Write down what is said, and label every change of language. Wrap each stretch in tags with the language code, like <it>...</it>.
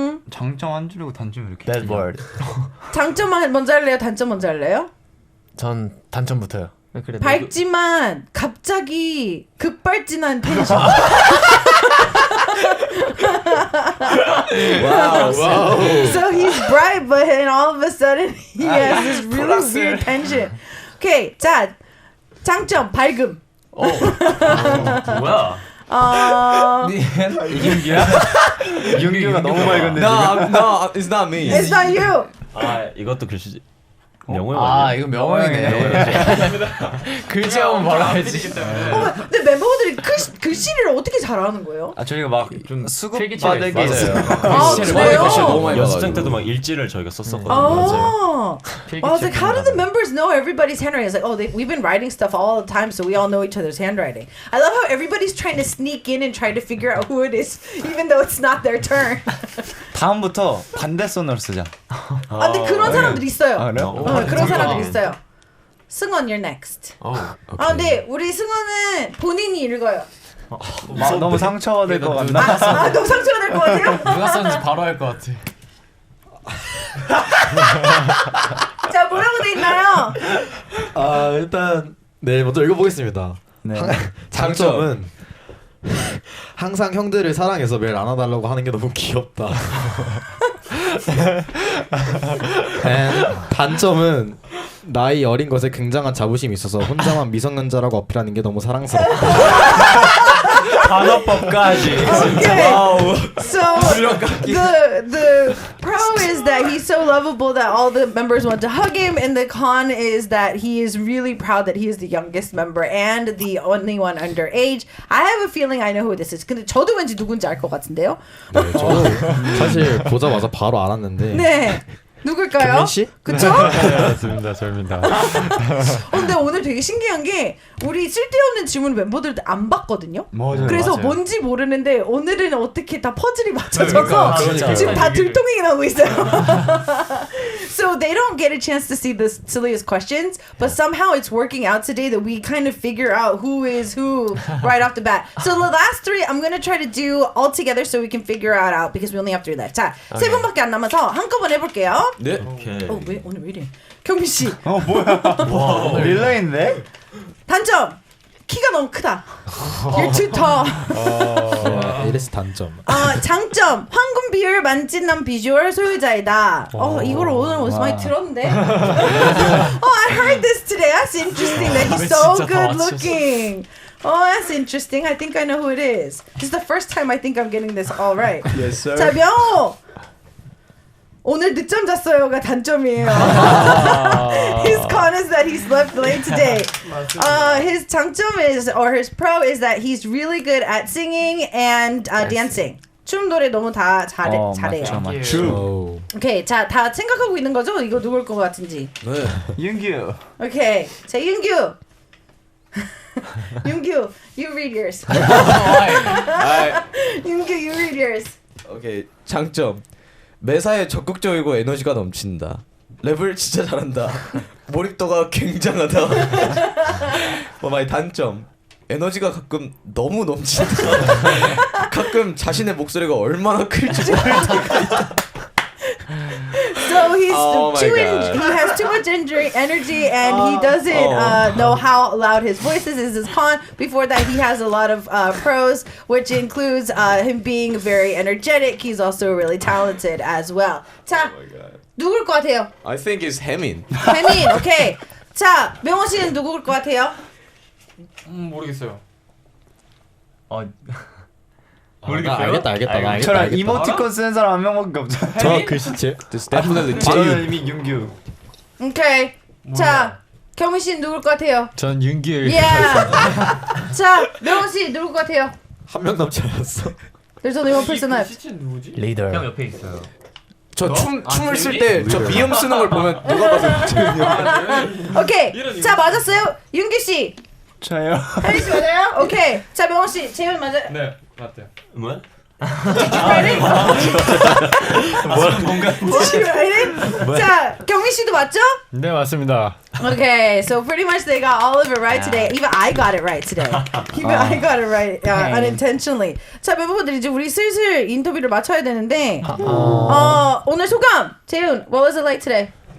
<ko>장점 한 줄이고 단점 이렇게.</ko> <en>Bad word.</en> <ko>장점 먼저 할래요? 단점 먼저 할래요? 전 단점부터요. 그래, 밝지만 갑자기 급발진한 텐션.</ko> <en>Wow. So he's bright, but then all of a sudden he has this really weird tension.</en> <ko>Okay, 자 장점 밝음. 뭐야? 이윤규야? 이윤규가 너무 밝은데 지금.</ko> <en>No, it's not me. It's not you.</en> <ko>아 이것도 글씨 명호 형 아 아니야? 이거 명호이네. 글씨 한번 바로 알지. 근데 멤버들이 글씨를 어떻게 잘하는 거예요? 아 저희가 막 좀 수급 필기체가 바닥에 있어요. 있어요. 아, 그래요? 너무 많이 연습생 받아요. 때도 막 일지를 저희가 썼었거든요.</ko> <en>Oh. Well, I was like, how do the members know everybody's handwriting? It's like, oh, we've been writing stuff all the time, so we all know each other's handwriting. I love how everybody's trying to sneak in and try to figure out who it is, even though it's not their turn.</en> <ko>다음부터 반대손으로 쓰자. 근데 그런 사람들 있어요. 아, 그래요? 그런 사람들 있어요.</ko> <en>승원, you're next.</en> <ko>근데 우리 승원은 본인이 읽어요. 너무 상처가 될 것 같나? 너무 상처가 될 것 같아요? 누가 썼는지 바로 알 것 같아. 자, 뭐라고 돼 있나요? 일단 네 먼저 읽어보겠습니다. 네. 장점은 항상 형들을 사랑해서 매일 안아달라고 하는 게 너무 귀엽다. And 단점은 나이 어린 것에 굉장한 자부심이 있어서 혼자만 미성년자라고 어필하는 게 너무 사랑스럽다. 단어법까지.</ko> <en>Okay. So the pro is that he's so lovable that all the members want to hug him, and the con is that he is really proud that he is the youngest member and the only one underage. I have a feeling I know who this is.</en> <ko>근데 저도 왠지 누군지 알 것 같은데요. 네, 저도 사실 보자마자 바로 알았는데. 네. 누굴까요? 경민 씨? 그쵸? 맞습니다, 저입니다. 근데 오늘 되게 신기한 게 우리 쓸데없는 질문 멤버들 안 봤거든요. 맞아요. 그래서 맞아요. 뭔지 모르는데 오늘은 어떻게 다 퍼즐이 맞춰져서 그러니까. 지금 다 들통이 나고 있어요.</ko> <en>So they don't get a chance to see the silliest questions, but somehow it's working out today that we kind of figure out who is who right off the bat. So the last three I'm gonna try to do all together so we can figure it out because we only have three left.</en> <ko>자, 세 분밖에 안 남아서 한꺼번에 해볼게요. 네. 오케이. 왜 오늘 왜 이래? 경민 씨. 뭐야? 릴레이인데? 단점. 키가 너무 크다.</ko> <en>You're too tall.</en> <ko>이래서 단점. 장점. 황금 비율 만찢는 비주얼 소유자이다. 이걸 오늘 어디서 많이 들었는데.</ko> <en>I heard this today. That's interesting that he's so good looking. That's interesting. I think I know who it is. This is the first time I think I'm getting this all right. Yes, sir.</en> <ko>자, 명호. 오늘 늦잠 잤어요가 단점이에요.</ko> <en>His con is that he slept late today. His 장점 is, or his pro is that he's really good at singing and dancing.</en> <ko>춤 노래 너무 다 잘해요. 맞죠. 오케이, 자, 다 생각하고 있는 거죠? 이거 누굴 것 같은지. 네. 윤규. 오케이, 자, 윤규.</ko> <en>윤규, you read yours. 윤규, you read yours.</en> <ko>오케이. 장점. 매사에 적극적이고 에너지가 넘친다. 랩을 진짜 잘한다. 몰입도가 굉장하다. 많이 단점. 에너지가 가끔 너무 넘친다. 가끔 자신의 목소리가 얼마나 클지 모를 때가 있다.</ko> <en>So he's Oh my God. he has too much energy and he doesn't know how loud his voice is his con. Before that, he has a lot of pros, which includes him being very energetic. He's also really talented as well.</en> <ko>자, 누굴 것 같아요?</ko> <en>I think it's 해민.</en> <ko>해민, 오케이. 자, 명호 씨는 누굴 것 같아요? 모르겠어요. 알겠다. 저랑 이모티콘 쓰는 사람 한 명밖에 없잖아요. 저 글씨체.</ko> <en>It's definitely</en> <ko>저는 제유. 이미 윤규. 오케이. 자, 경민 씨는 누굴 것 같아요? 전 윤기를. Yeah. 자, 명호 씨 누굴 것 같아요? 한 명 남지 않았어?</ko> <en>There's only one person left.</en> <ko>시체 누구지? 리더. 형 옆에 있어요. 저 춤을 쓸 때 저 미음 쓰는 걸 보면 누가 봐도 재훈이 형. 오케이. 자 맞았어요. 윤기 씨. 저요. 혜리 씨 맞아요? 오케이. 자 명호 씨, 재훈 맞아요? 네 맞대요. 뭐야?</ko> <en>Ready? Ready?</en> <ko>자 경민 씨도 맞죠? 네 맞습니다.</ko> <en>Okay, so pretty much they got all of it right today. Even I got it right today. Even I got it right unintentionally.</en> <ko>자 멤버분들 이제 우리 슬슬 인터뷰를 마쳐야 되는데 오늘 소감 재훈,</ko> <en>what was it like today?</en>